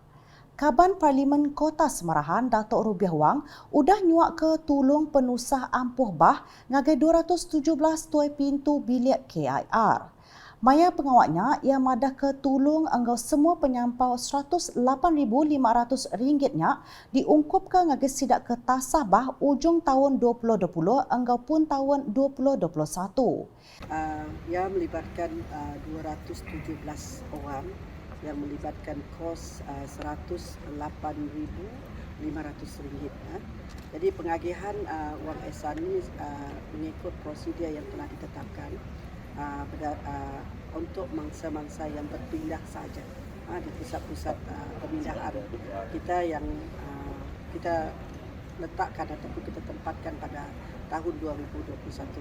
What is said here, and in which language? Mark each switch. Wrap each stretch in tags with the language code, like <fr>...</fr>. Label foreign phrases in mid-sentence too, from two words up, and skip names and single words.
<iba>Kaban Parlimen Kota Semarahan Datuk Rubiah Wang udah nyuak ke tulung penusah ampuh bah ngagai 217 tuai pintu bilik KIR. Maya pengawaknya ia madah ke tulung enggau semua penyampau RM108,500-nya diungkupkan ngagai sidak ke tasah bah ujung tahun 2020 enggau pun tahun 2021.</iba> <ms>Ia melibatkan 217 orang yang melibatkan kos RM108,500. Jadi pengagihan wang ihsan ini mengikut prosedur yang telah ditetapkan untuk mangsa-mangsa yang berpindah saja di pusat-pusat pemindahan kita yang kita letakkan ataupun kita tempatkan pada tahun 2021.</ms>